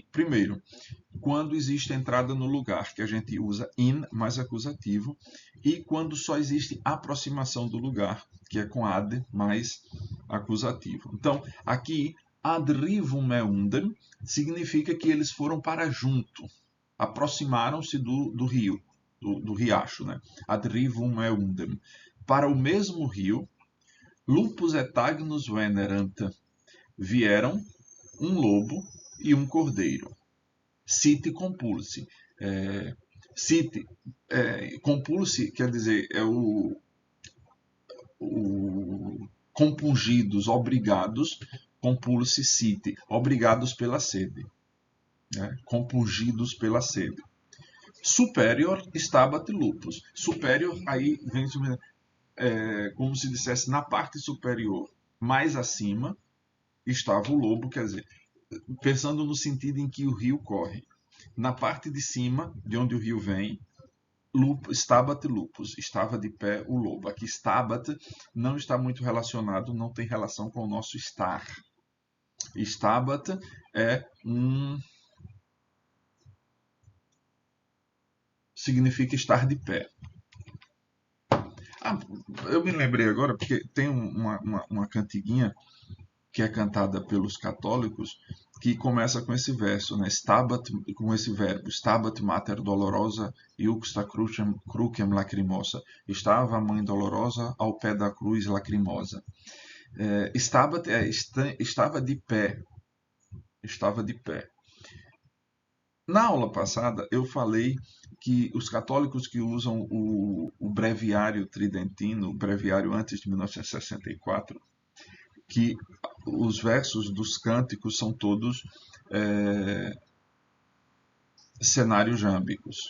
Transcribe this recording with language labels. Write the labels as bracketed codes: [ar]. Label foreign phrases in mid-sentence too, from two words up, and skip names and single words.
[pt] Primeiro, quando existe entrada no lugar, que a gente usa in mais acusativo, e quando só existe aproximação do lugar, que é com ad mais acusativo. Então, aqui, [la] adrivum eundem [pt] significa que eles foram para junto, aproximaram-se do rio, do riacho, né? [la] Adrivum eundem. [pt] Para o mesmo rio, [la] lupus et agnus venerant, [pt] vieram um lobo e um cordeiro. [la] Siti compulsi. [pt] Compulsi quer dizer, é o compungidos, obrigados, [la] compulsi siti, [pt] obrigados pela sede. Né? Compungidos pela sede. [la] Superior stabat lupus. [pt] Superior, aí vem como se dissesse na parte superior, mais acima, estava o lobo, quer dizer, pensando no sentido em que o rio corre. Na parte de cima, de onde o rio vem, [la] stabat lupus, [pt] estava de pé o lobo. Aqui stabat não está muito relacionado, não tem relação com o nosso estar. Stabat significa estar de pé. Eu me lembrei agora, porque tem uma cantiguinha que é cantada pelos católicos, que começa com esse verso, né? Stabat, com esse verbo, [la] stabat mater dolorosa iuxta crucem lacrimosa. [pt] Estava a mãe dolorosa ao pé da cruz lacrimosa. Stabat estava de pé. Estava de pé. Na aula passada, eu falei que os católicos que usam o breviário tridentino, o breviário antes de 1964, que os versos dos cânticos são todos cenários jâmbicos.